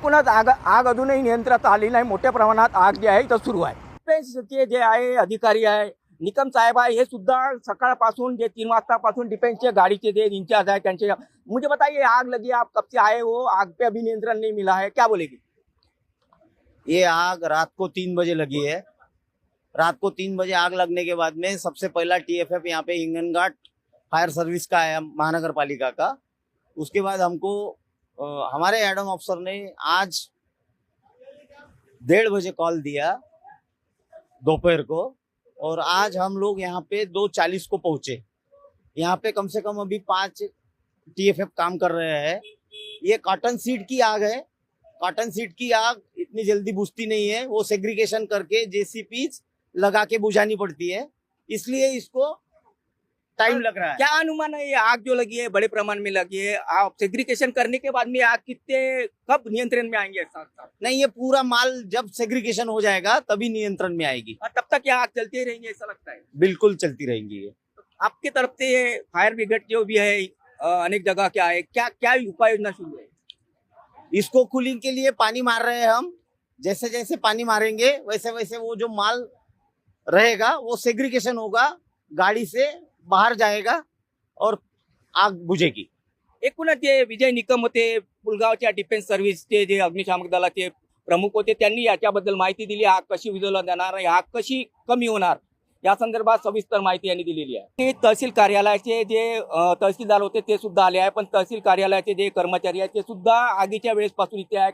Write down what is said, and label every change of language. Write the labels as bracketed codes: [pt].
[mr] एकूणच आग अजूनही नियंत्रणात आली नाही। मोठ्या प्रमाणात आग जी आहे इथं सुरू आहे। डिफेन्सचे जे आहे अधिकारी आहे निकम साहेब आहे हे सुद्धा सकाळपासून जे 3 वाजतापासून डिफेन्सचे गाडीचे जे इंचार्ज आहे त्यांचे [hi] मुझे बताइए आग लगी आप कब से आए हो, आग पे अभी नियंत्रण नहीं मिला है, क्या बोलेगी? ये आग रात को 3 बजे लगी है। रात को 3 बजे आग लगने के बाद में सबसे पहला TFF यहाँ पे हिंगनघाट फायर सर्विस का आया, महानगर पालिका का। उसके बाद हमको हमारे एडम अफसर ने आज 1:30 बजे कॉल दिया दोपहर को और आज हम लोग यहाँ पे 2:40 को पहुंचे। यहाँ पे कम से कम अभी 5 TFF काम कर रहे हैं। ये कॉटन सीड की आग है। कॉटन सीड की आग इतनी जल्दी बुझती नहीं है, वो सेग्रीगेशन करके JCPs लगा के बुझानी पड़ती है, इसलिए इसको टाइम लग रहा है। क्या अनुमान है ये आग जो लगी है बड़े प्रमाण में लगी है, आप सेग्रीगेशन करने के बाद में आग कब नियंत्रण में आएंगे? साथ नहीं, ये पूरा माल जब सेग्रीगेशन हो जाएगा तभी नियंत्रण में आएगी। और तब तक ये आग चलती रहेंगी ऐसा लगता है? बिल्कुल चलती रहेंगी ये। आपकी तरफ से फायर ब्रिगेड जो भी है अनेक जगह क्या है, क्या उपाय योजना शुरू है? इसको कूलिंग के लिए पानी मार रहे हैं हम। जैसे जैसे पानी मारेंगे वैसे वैसे वो जो माल रहेगा वो सेग्रीगेशन होगा, गाड़ी से बाहर जाएगा और आग बुझेगी। [mr] एकूणच जे विजय निकम होते पुलगावच्या डिफेन्स सर्व्हिसचे जे अग्निशामक दलाचे प्रमुख होते त्यांनी याच्याबद्दल माहिती दिली। आग कशी विझवली जाणार, आग कशी कमी होणार या संदर्भात सविस्तर माहिती यांनी दिलेली आहे। तहसील कार्यालयाचे जे तहसीलदार होते ते सुद्धा आले आहे, पण तहसील कार्यालयाचे जे कर्मचारी आहेत ते सुद्धा आगीच्या वेळेपासून इथे आहे।